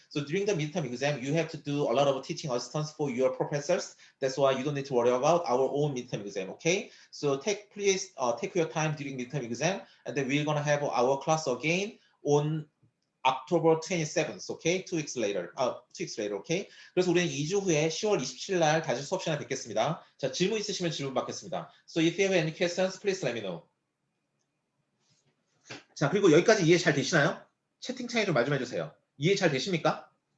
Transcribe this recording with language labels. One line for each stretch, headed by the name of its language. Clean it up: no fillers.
English: So during the midterm exam, you have to do a lot of teaching assistance for your professors. That's why you don't need to worry about our own midterm exam, okay? So please take your time during midterm exam, and then we're gonna have our class again on October 27th, okay? 2 weeks later, okay?
Korean: 그래서 우리는 2주 후에 10월 27일 날 다시 수업 시간에 뵙겠습니다. 자, 질문 있으시면 질문 받겠습니다.
English: So if you have any questions, please let me know.
Korean: 자, 그리고 여기까지 이해 잘 되시나요? 채팅창에 좀 말 좀 해주세요. 이해 잘 되십니까?